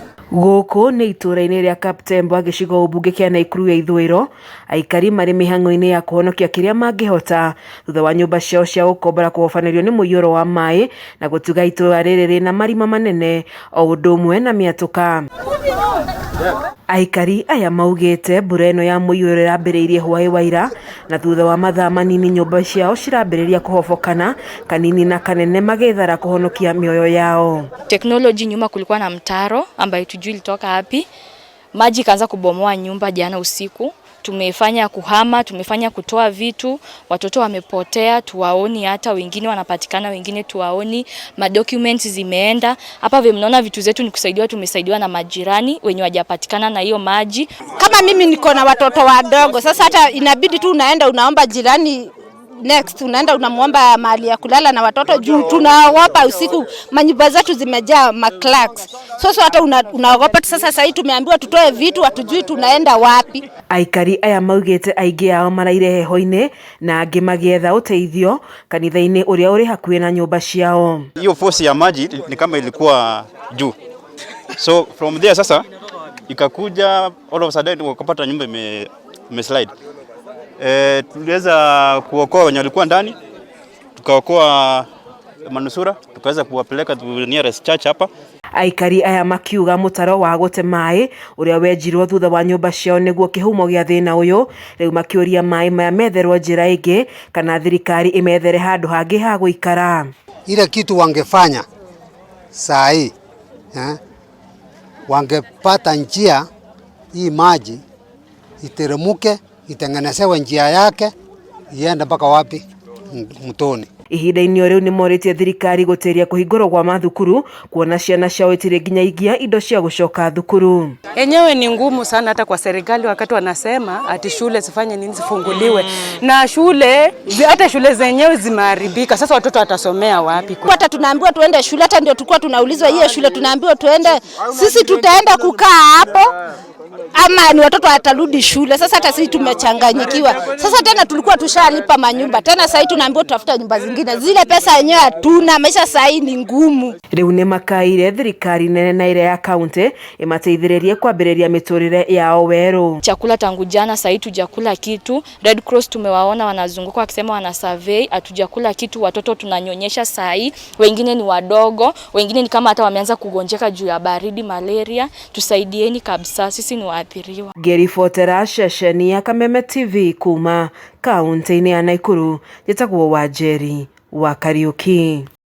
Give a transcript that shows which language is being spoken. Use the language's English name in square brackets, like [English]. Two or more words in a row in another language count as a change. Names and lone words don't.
[Kikuyu] Gũkũ nĩ itũra-inĩ rĩa Kaptembwa gĩcigo mbunge kĩa Naikuru ya ithũĩro, aikari marĩ mĩhang'o-inĩ ya kũhonokia kĩrĩa mangĩhota thutha wa nyũmba ciao cia gũkombora kũhobanĩrio nĩ mũiyũro wa maĩ na gũtuga itũra rĩrĩ rĩna marima manene o ũndũ ũmwe na mĩatũka. Aikari aya maugĩte mbura ĩno ya mũiyũro ĩrambĩrĩirie hwaĩ wa ira, na thutha wa mathaa manini nyũmba ciao cirambĩrĩria kũhobokana kanini na kanene magĩthara kũhonokia mĩoyo yao. [Swahili] Teknoloji nyuma kulikuwa na mtaro ambayo tujui ilitoka wapi. Maji kaanza kubomoa nyumba jana usiku. Tumefanya kuhama, tumefanya kutoa vitu, watoto wamepotea, tuwaoni, hata wengine wanapatikana, wengine tuwaoni, madocuments zimeenda. Hapa vile mnaona vitu zetu ni kusaidiwa, tumesaidiwa na majirani wenye wajapatikana na hiyo maji. Kama mimi niko na watoto wadogo, sasa hata inabidi tu unaenda unaomba jirani, next unaenda unamuomba mahali ya kulala na watoto juu tunaogopa usiku, manyumba zetu zimejaa maclarks. Sasa hata unaogopa. Sasa hivi tumeambiwa tutoe vitu, hatujui tunaenda wapi. [Kikuyu] Aikari aya maugĩte aingĩ ao maraire heho-inĩ na angĩ magĩetha ũteithio kanitha-inĩ ũrĩa ũrĩ hakuhĩ na nyũmba ciao. [Swahili] Hiyo force ya maji ni kama ilikuwa juu, [English] so from there [Swahili] sasa ikakuja [English] all of a sudden [Swahili] wakapata nyumba imeslide. Tuliweza kuokoa wenye walikuwa ndani, tukaokoa manusura, tukaweza kuwapeleka [English] to nearest church [Swahili] hapa. [Kikuyu] Aikari aya makiuga mũtaro wa gũte maĩ ũrĩa wenjirwo thutha wa nyũmba ciao nĩguo kĩhumo gĩa thĩna ũyũ, rĩu makĩũria maĩ maya metherwo njĩra ĩngĩ kana thirikari ĩmethere handũ hangĩ ha gũikara. [Swahili] Ile kitu wangefanya saa hii, wangepata njia hii maji iteremuke, itengenezewe njia yake iende mpaka wapi? Mtoni. [Kikuyu] Ihinda-inĩ rĩu nĩ morĩtie thirikari gũteria kũhingũrwo kwa mathukuru kuona ciana ciao itirĩ nginyagia indo cia gũcoka thukuru. [Swahili] Enyewe ni ngumu sana hata kwa serikali wakati wanasema ati shule zifanye nini, zifunguliwe. Na shule, hata shule zenyewe zimeharibika. Sasa watoto watasomea wapi? Hata tunaambiwa tuende shule, hata ndio tulikuwa tunaulizwa hiyo shule tunaambiwa tuende, sisi tutaenda kukaa hapo ama ni watoto watarudi shule. Sasa hata sisi tumechanganyikiwa. Sasa tena tulikuwa tushalipa manyumba, tena sasa tunaambiwa tutafuta nyumba zingine, zile pesa yenyewe hatuna, maisha sasa ni ngumu. [Kikuyu] Rĩu nĩ makaire thirikari nene na ile ya kaunti ĩmateithĩrĩrie kwambĩrĩria mĩtũrĩre yao werũ. [Swahili] Chakula tangu jana, sasa tujakula kitu. Red Cross tumewaona wanazunguka wakisema wana survey, hatujakula kitu. Watoto tunanyonyesha sasa, wengine ni wadogo, wengine ni kama hata wameanza kugonjeka juu ya baridi, malaria. Tusaidieni kabisa, sisi ni waathiriwa. [Kikuyu] Ngĩribotera ceceni ya Kameme TV kuma kaunti-inĩ ya Naikuru, njĩtagwo Wanjeri wa Kariuki.